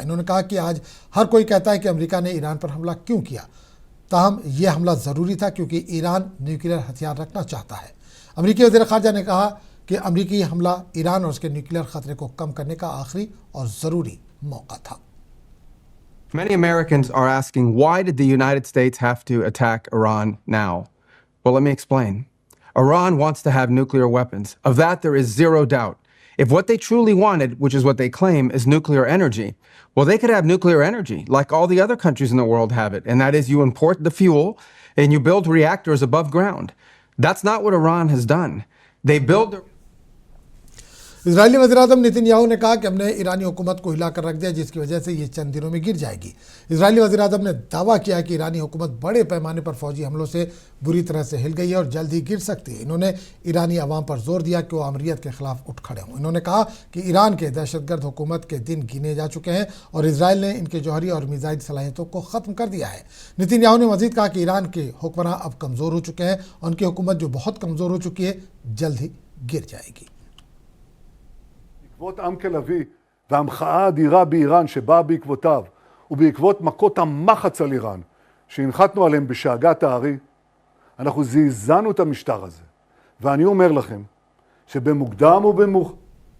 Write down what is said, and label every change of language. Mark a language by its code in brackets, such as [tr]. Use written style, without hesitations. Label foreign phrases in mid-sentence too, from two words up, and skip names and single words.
[ur] انہوں نے کہا کہ آج ہر کوئی کہتا ہے کہ امریکہ نے ایران پر حملہ کیوں کیا، تاہم یہ حملہ ضروری تھا کیونکہ ایران نیوکلیئر ہتھیار رکھنا چاہتا ہے. امریکی وزیر خارجہ نے کہا کہ امریکی حملہ ایران اور اس کے نیوکلیئر خطرے کو کم کرنے کا آخری اور ضروری موقع تھا. [en] Many Americans are asking, why did the United States have to attack Iran now? Well, let me explain. Iran wants to have nuclear weapons. Of that, there is zero doubt. If what they truly wanted, which is what they claim, is nuclear energy, well, they could have nuclear energy like all the other countries in the world have it. And that is you import the fuel and you build reactors above ground. That's not what Iran has done. They build... [ur] اسرائیلی وزیر اعظم نیتن یاہو نے کہا کہ ہم نے ایرانی حکومت کو ہلا کر رکھ دیا، جس کی وجہ سے یہ چند دنوں میں گر جائے گی. اسرائیلی وزیر اعظم نے دعویٰ کیا کہ ایرانی حکومت بڑے پیمانے پر فوجی حملوں سے بری طرح سے ہل گئی ہے اور جلد ہی گر سکتی ہے. انہوں نے ایرانی عوام پر زور دیا کہ وہ آمریت کے خلاف اٹھ کھڑے ہوں. انہوں نے کہا کہ ایران کے دہشت گرد حکومت کے دن گنے جا چکے ہیں اور اسرائیل نے ان کے جوہری اور میزائل صلاحیتوں کو ختم کر دیا ہے. نیتن یاہو نے مزید کہا کہ ایران کے حکمران اب کمزور ہو چکے ہیں، ان کی حکومت جو بہت کمزور ہو چکی ہے جلد ہی گر جائے گی. [he] בעקבות עם כלבי והמחאה האדירה באיראן שבאה בעקבותיו ובעקבות מכות המחץ על איראן שהנחתנו עליהם בשאגת הארי, אנחנו זעזענו את המשטר הזה. ואני אומר לכם שבמוקדם ובמאוחר